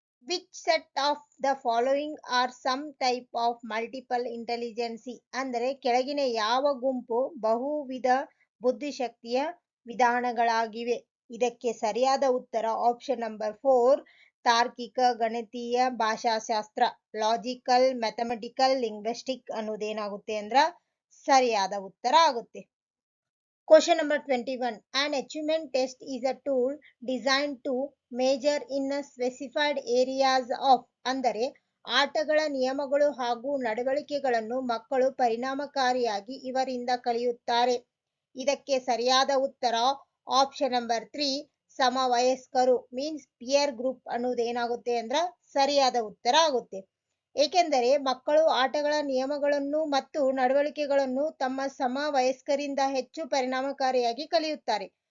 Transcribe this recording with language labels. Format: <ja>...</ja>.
<en>which set of the following are some type of multiple intelligence</en> <kn>ಅಂದರೆ ಕೆಳಗಿನ ಯಾವ ಗುಂಪು ಬಹುವಿಧ ಬುದ್ಧಿಶಕ್ತಿಯ ವಿಧಾನಗಳಾಗಿವೆ? ಇದಕ್ಕೆ ಸರಿಯಾದ ಉತ್ತರ ಆಪ್ಷನ್ ನಂಬರ್ 4 ತಾರ್ಕಿಕ, ಗಣಿತೀಯ, ಭಾಷಾಶಾಸ್ತ್ರ, ಲಾಜಿಕಲ್, ಮ್ಯಾಥಮೆಟಿಕಲ್, ಲಿಂಗ್ವಿಸ್ಟಿಕ್ ಅನ್ನೋದೇನಾಗುತ್ತೆ ಅಂದ್ರ ಸರಿಯಾದ ಉತ್ತರ ಆಗುತ್ತೆ.</kn> <en>Question number 21. An achievement test is a tool designed to measure in a specified areas of</en> <kn>ಅಂದರೆ ಆಟಗಳ ನಿಯಮಗಳು ಹಾಗೂ ನಡವಳಿಕೆಗಳನ್ನು ಮಕ್ಕಳು ಪರಿಣಾಮಕಾರಿಯಾಗಿ ಇವರಿಂದ ಕಲಿಯುತ್ತಾರೆ. ಇದಕ್ಕೆ ಸರಿಯಾದ ಉತ್ತರ option number 3 ಸಮವಯಸ್ಕರು means peer group ಅನ್ನೋದೇನಾಗುತ್ತೆ ಅಂದ್ರ ಸರಿಯಾದ ಉತ್ತರ ಆಗುತ್ತೆ. ಏಕೆಂದರೆ ಮಕ್ಕಳು ಆಟಗಳ ನಿಯಮಗಳನ್ನು ಮತ್ತು ನಡವಳಿಕೆಗಳನ್ನು ತಮ್ಮ ಸಮವಯಸ್ಕರಿಂದ ಹೆಚ್ಚು ಪರಿಣಾಮಕಾರಿಯಾಗಿ ಕಲಿಯುತ್ತಾರೆ.</kn>